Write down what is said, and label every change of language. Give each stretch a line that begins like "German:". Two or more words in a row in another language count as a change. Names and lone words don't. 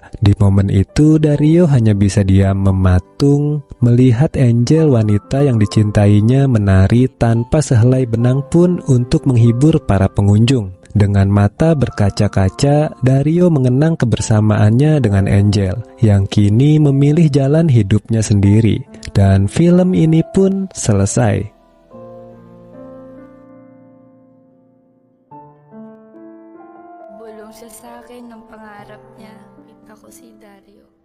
Indonesian: Di momen itu, Dario hanya bisa diam mematung, melihat Angel wanita yang dicintainya menari tanpa sehelai benang pun untuk menghibur para pengunjung. Dengan mata berkaca-kaca, Dario mengenang kebersamaannya dengan Angel, yang kini memilih jalan hidupnya sendiri. Dan film ini pun selesai.
Filipino: Bulong siya sa akin ng pangarap niya. Kita ko si Dario.